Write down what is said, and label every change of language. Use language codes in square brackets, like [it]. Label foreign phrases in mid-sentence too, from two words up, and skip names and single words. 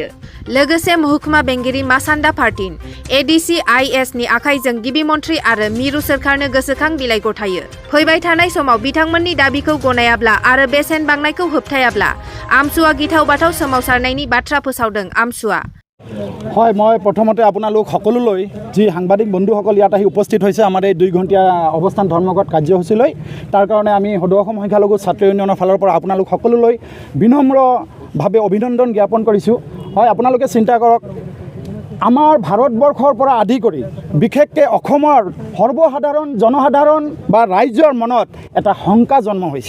[brx] लोगोसे महकुमा बेंगिरि मासान्दा पार्टिन एडीसी आईएस नि आखाइजों गिबि मन्थ्रि आरो मिरु सोरखारनो गोसोखां बिलाइ गथायो। फैबाय थानाय समाव बिथांमोननि दाबिखौ गनायाब्ला आरो बेसेन बांनायखौ होबथायाब्ला आमसुआ गिथाव बाथाव सोमावसारनायनि बाथ्रा फोसावदों आमसुआ। [as] হয় মই প্ৰথমতে আপোনালোক সকলোলৈ যি সাংবাদিক বন্ধুসকল ইয়াত আহি উপস্থিত হৈছে আমাৰ এই 2 ঘণ্টীয়া অৱস্থান ধৰ্মঘট কাৰ্যসূচীলৈ তাৰ কাৰণে আমি সদৌ অসম সংখ্যালঘু ছাত্ৰ ইউনিয়নৰ ফালৰ পৰা আপোনালোক সকলোলৈ বিনম্ৰভাৱে অভিনন্দন জ্ঞাপন কৰিছোঁ। হয় আপোনালোকে চিন্তা কৰক আমাৰ ভাৰতবৰ্ষৰ পৰা আদি কৰি বিশেষকৈ অসমৰ সৰ্বসাধাৰণ জনসাধাৰণ বা ৰাইজৰ মনত এটা শংকা জন্ম হৈছে।